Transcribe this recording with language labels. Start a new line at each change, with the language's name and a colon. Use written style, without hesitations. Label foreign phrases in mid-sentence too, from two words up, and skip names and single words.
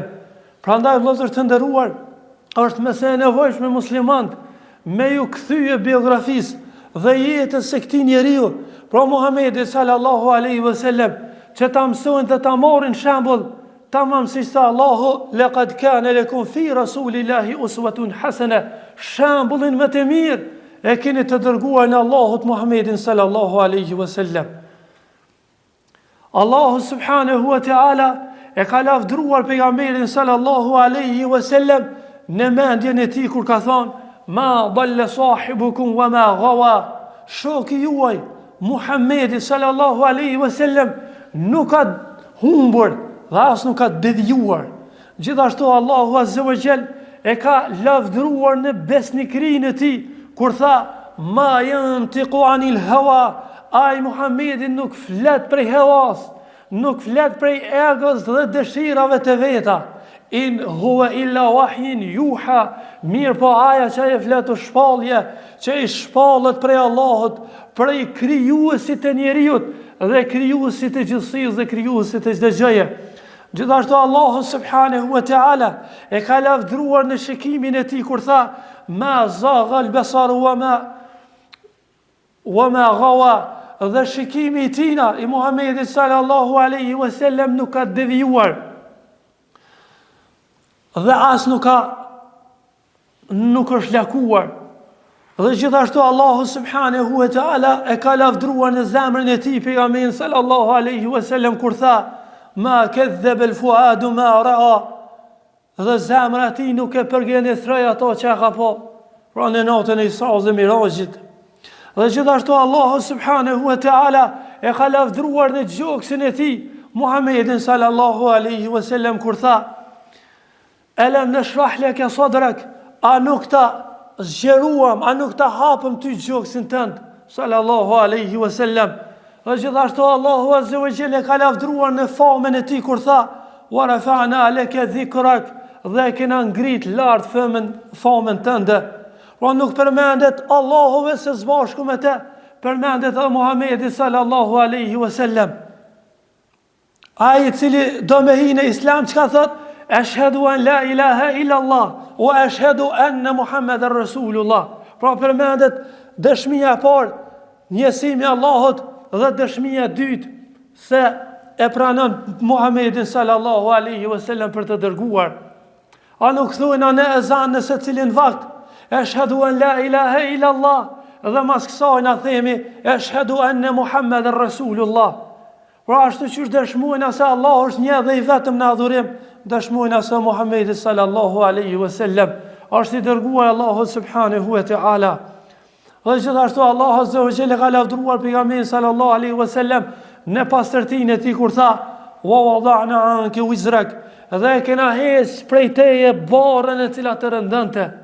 Albanian: Prandaj vëllezër të nderuar, është mëse e nevojshme muslimant me ju kthye biografisë dhe jetës së këtij njeriu, pra Muhamedit
Arabic: صلى الله عليه وسلم,
Albanian: që ta mësojnë dhe ta marrin shembull, tamam si sa Allahu
Arabic: لقد كان لكم في رسول الله أسوة حسنة,
Albanian: shembullin më të mirë e keni të dërguar në Allahut Muhammedin
Arabic: صلى الله عليه وسلم.
Albanian: Allahu
Arabic: سبحانه وتعالى
Albanian: e ka lavdruar pejgamberin
Arabic: صلى الله عليه وسلم
Albanian: në mendjen e tij kur ka thonë:
Arabic: ما ضل صاحبكم وما غوى,
Albanian: shoku juaj Muhammedi
Arabic: صلى الله عليه وسلم
Albanian: nuk ka humbur dhe as nuk ka devijuar. Gjithashtu Allahu
Arabic: عز وجل
Albanian: e ka lavdruar në besnikrinë e tij kur tha:
Arabic: ما ينطق عن الهوى,
Albanian: ai Muhammedi nuk flet prej hevas, nuk flet prej egos dhe dëshirave të veta.
Arabic: إن هو إلا وحي يوحى,
Albanian: mirë po aja që e flet shpallje, që i shpallet prej Allahut, prej krijuesit të njeriut dhe krijuesit të gjithësisë dhe krijuesit të çdo gjëje. Gjithashtu Allahu
Arabic: سبحانه وتعالى
Albanian: e ka lavdruar në shikimin e tij kur tha:
Arabic: ما زاغ البصر وما غوى,
Albanian: dhe shikimi i tina i Muhammedit
Arabic: صلى الله عليه وسلم
Albanian: nuk ka devijuar dhe as nuk është lakuar. Dhe gjithashtu Allahu
Arabic: سبحانه وتعالى
Albanian: e ka lavdruar në zemrën e tij pejgamberin
Arabic: صلى الله عليه وسلم
Albanian: kur tha:
Arabic: ما كذب الفؤاد ما رأى,
Albanian: dhe zemra e tij nuk e përgjenithroi ato që ka pa, pra në natën e Isra dhe Mirajit. Dhe gjithashtu Allahu
Arabic: سبحانه وتعالى
Albanian: e ka lavdruar në gjoksin e tij Muhammedin
Arabic: صلى الله عليه وسلم
Albanian: kur tha:
Arabic: ألم نشرح لك صدرك,
Albanian: a nuk ta zgjeruam, a nuk ta hapëm ty gjoksin tënd
Arabic: صلى الله عليه وسلم.
Albanian: Dhe gjithashtu Allahu
Arabic: عز وجل
Albanian: ka lavdruar në famën e tij kur tha:
Arabic: ورفعنا لك ذكرك,
Albanian: dhe kena ngrit lart famën tënde. Pra nuk përmendet Allahu vetë së bashku me te, përmendet edhe Muhamedi
Arabic: صلى الله عليه وسلم.
Albanian: Ai i cili do me hi në Islam çka thot?
Arabic: أشهد أن لا إله إلا الله وأشهد أن محمدا رسول الله.
Albanian: Pra përmendet dëshmia e parë, njësimi i Allahut, dhe dëshmia e dytë se e pranon Muhamedin
Arabic: صلى الله عليه وسلم
Albanian: për të dërguar. A nuk thuajnë në ezan në secilin vakt:
Arabic: أشهد أن لا إله إلا الله,
Albanian: dhe mas kësaj na themi:
Arabic: أشهد أن محمدا رسول الله.
Albanian: Pra ashtu që dëshmojnë se Allah është një dhe i vetëm në adhurim, dëshmojnë se Muhammedi
Arabic: صلى الله عليه وسلم
Albanian: është i dërguar Allahu
Arabic: سبحانه وتعالى.
Albanian: Dhe gjithashtu Allahu
Arabic: عز وجل
Albanian: ka lavdruar pejgamberin
Arabic: صلى الله عليه وسلم
Albanian: në pastërtinë e tij kur tha:
Arabic: ووضعنا عنك وزرك,
Albanian: dhe kena hes prej teje barrën e cila të rëndonte.